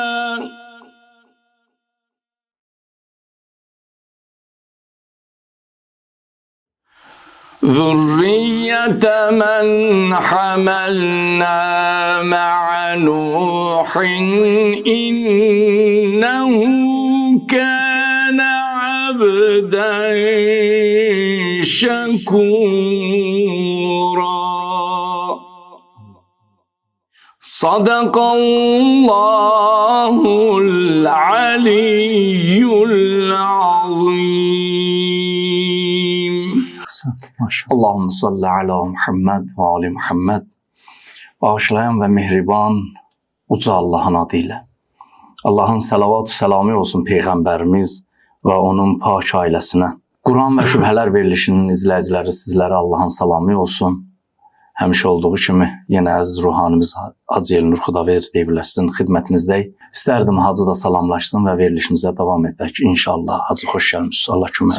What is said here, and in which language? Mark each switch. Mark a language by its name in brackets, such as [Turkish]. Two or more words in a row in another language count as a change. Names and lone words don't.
[Arabic] ذرية من حملنا مع نوح إنه كان عبدا شكورا. صدق الله العلي العظيم. اللهم صل على محمد وآل محمد. [Azerbaijani] Bağışlayan ve mehriban uca Allah'ın adıyla. Allah'ın salavat-ı selamı olsun Peygamberimiz ve onun pak ailəsinə. Quran və şübhələr verilişinin izləyiciləri sizlərə Allah'ın salamı olsun. Həmişə olduğu kimi yenə əziz ruhanimiz Hacı Elnur Xudaverdi deyirlər sizin xidmətinizdəyik. İstərdim Hacı da salamlaşsın və verilişimizə davam edək. İnşallah. Hacı xoş gəlmişsiniz. Allah kömək